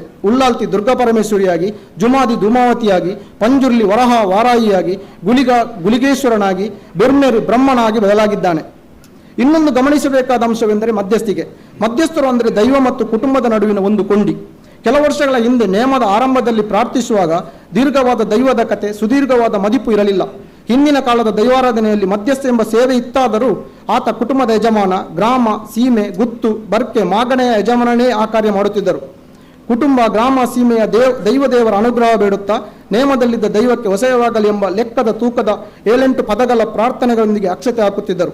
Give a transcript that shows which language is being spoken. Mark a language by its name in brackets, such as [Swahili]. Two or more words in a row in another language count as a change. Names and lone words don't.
[Kannada] ಉಲ್ಲಾಲ್ತಿ ದುರ್ಗಾಪರಮೇಶ್ವರಿಯಾಗಿ, ಜುಮಾದಿ ಧೂಮಾವತಿಯಾಗಿ, ಪಂಜುರ್ಲಿ ವರಹ ವಾರಾಯಿಯಾಗಿ, ಗುಲಿಗೇಶ್ವರನಾಗಿ, ಬೆರ್ಮೇರು ಬ್ರಹ್ಮನಾಗಿ ಬದಲಾಗಿದ್ದಾನೆ. ಇನ್ನೊಂದು ಗಮನಿಸಬೇಕಾದ ಅಂಶವೆಂದರೆ ಮಧ್ಯಸ್ಥಿಕೆ. ಮಧ್ಯಸ್ಥರು ಅಂದರೆ ದೈವ ಮತ್ತು ಕುಟುಂಬದ ನಡುವಿನ ಒಂದು ಕೊಂಡಿ. ಕೆಲ ವರ್ಷಗಳ ಹಿಂದೆ ನೇಮದ ಆರಂಭದಲ್ಲಿ ಪ್ರಾರ್ಥಿಸುವಾಗ ದೀರ್ಘವಾದ ದೈವದ ಕತೆ, ಸುದೀರ್ಘವಾದ ಮದಿಪು ಇರಲಿಲ್ಲ. ಹಿಂದಿನ ಕಾಲದ ದೈವಾರಾಧನೆಯಲ್ಲಿ ಮಧ್ಯಸ್ಥ ಎಂಬ ಸೇವೆ ಇತ್ತಾದರೂ ಆತ ಕುಟುಂಬದ ಯಜಮಾನ, ಗ್ರಾಮ, ಸೀಮೆ, ಗುತ್ತು, ಬರ್ಕೆ, ಮಾಗಣೆಯ ಯಜಮಾನನೇ ಆ ಕಾರ್ಯ ಮಾಡುತ್ತಿದ್ದರು. ಕುಟುಂಬ, ಗ್ರಾಮ, ಸೀಮೆಯ ದೈವದೇವರ ಅನುಗ್ರಹ ಬೇಡುತ್ತಾ ನೇಮದಲ್ಲಿದ್ದ ದೈವಕ್ಕೆ ಹೊಸಯವಾಗಲಿ ಎಂಬ ಲೆಕ್ಕದ ತೂಕದ 7-8 ಪದಗಳ ಪ್ರಾರ್ಥನೆಗಳೊಂದಿಗೆ ಅಕ್ಷತೆ ಹಾಕುತ್ತಿದ್ದರು.